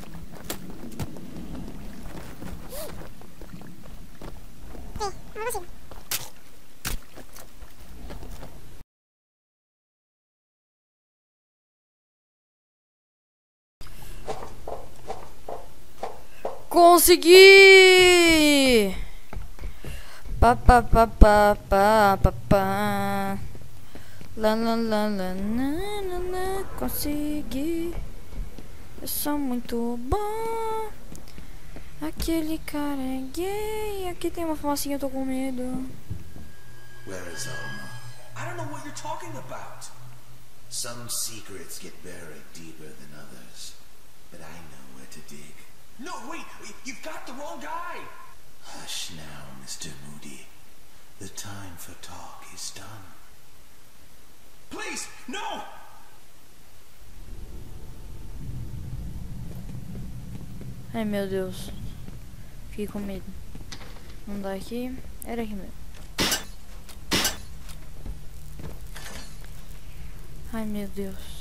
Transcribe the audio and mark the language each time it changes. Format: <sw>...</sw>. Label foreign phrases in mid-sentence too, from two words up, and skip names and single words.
<pt>Peraí, não consigo. Consegui! Pa pa pa pa pa pa pa. La la la la na na na. Consegui. Eu sou muito bom. Aquele cara é gay. Aqui tem uma fumacinha, eu tô com medo.</pt> <en>Where is Alma? I don't know what you're talking about. Some secrets get buried deeper than others, but I know where to dig. No, wait, you've got the wrong guy. Hush now, Mr. Moody. The time for talk is done. Please, no!</en> <pt>Ai meu Deus. Fiquei com medo. Não dá aqui. Era aqui mesmo. Ai meu Deus.</pt>